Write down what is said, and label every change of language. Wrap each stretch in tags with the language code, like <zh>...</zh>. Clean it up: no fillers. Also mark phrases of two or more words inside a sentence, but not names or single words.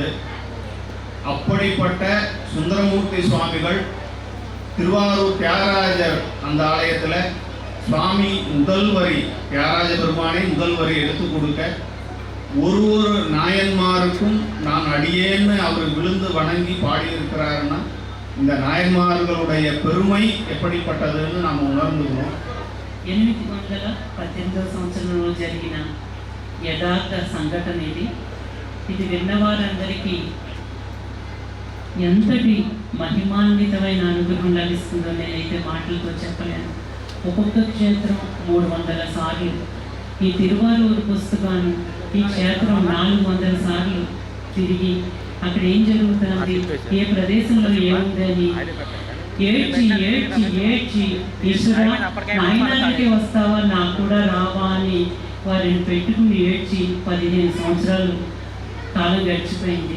<ta>அப்படிப்பட்ட சுந்தரமூர்த்தி சுவாமிகள் திருவாரூர் தியாகராஜர் அந்த ஆலயத்தில் சுவாமி முதல் வரி, தியாகராஜ பெருமானை முதல் வரி எடுத்து கொடுக்க ஒரு நாயன்மாருக்கும் நான் அடியேன்னு அவர் விழுந்து வணங்கி பாடியிருக்கிறாருன்னா இந்த நாயன்மார்களுடைய பெருமை எப்படிப்பட்டதுன்னு நாம் உணர்ந்துக்கணும்.</ta> <te>818వ సంవత్సరంలో జరిగిన యథార్థ సంఘటన ఇది. ఇది విన్నవారందరికీ ఎంతటి మహిమాన్వితమైన అనుగ్రహం లభిస్తుందో నేనైతే మాటలతో చెప్పలేను. ఒక్కొక్క క్షేత్రం 300 సార్లు, ఈ తిరువారూరు పుస్తకాన్ని ఈ క్షేత్రం 400 సార్లు తిరిగి అక్కడ ఏం జరుగుతుంది, ఏ ప్రదేశంలో ఏముందని ఏడ్చి ఏడ్చి ఏడ్చి ఈశ్వర నాయనానికి వస్తావా, నాకు కూడా రావా అని వారిని పెట్టుకుని ఏడ్చి 15 సంవత్సరాలు కాలం గడిచిపోయింది.</te>